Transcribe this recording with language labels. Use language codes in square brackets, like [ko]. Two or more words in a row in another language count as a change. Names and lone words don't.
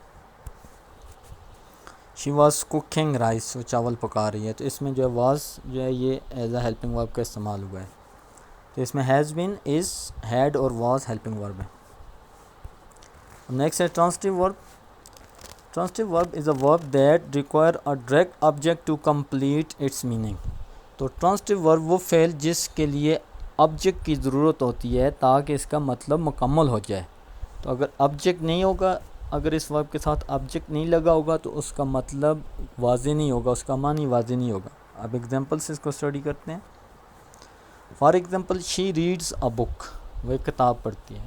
[en] she was cooking rice, [ur] وہ چاول پکا رہی ہے۔ تو اس میں جو ہے واز جو ہے یہ [en] is a helping verb [ur] کا استعمال ہوا ہے۔ تو اس میں [en] has been, [ur] از، ہیڈ اور [en] was helping verb [ur] ہے۔ نیکسٹ ہے [en] transitive verb. Transitive verb is a verb that require a direct object to complete its meaning. [ur] تو transitive verb وہ فعل جس کے لیے آبجیکٹ کی ضرورت ہوتی ہے تاکہ اس کا مطلب مکمل ہو جائے. تو اگر آبجیکٹ نہیں ہوگا، اگر اس ورب کے ساتھ آبجیکٹ نہیں لگا ہوگا تو اس کا مطلب واضح نہیں ہوگا، اس کا معنی واضح نہیں ہوگا. اب ایگزامپل سے اس کو اسٹڈی کرتے ہیں. [en] for example she reads a book, [ur] وہ ایک کتاب پڑھتی ہے.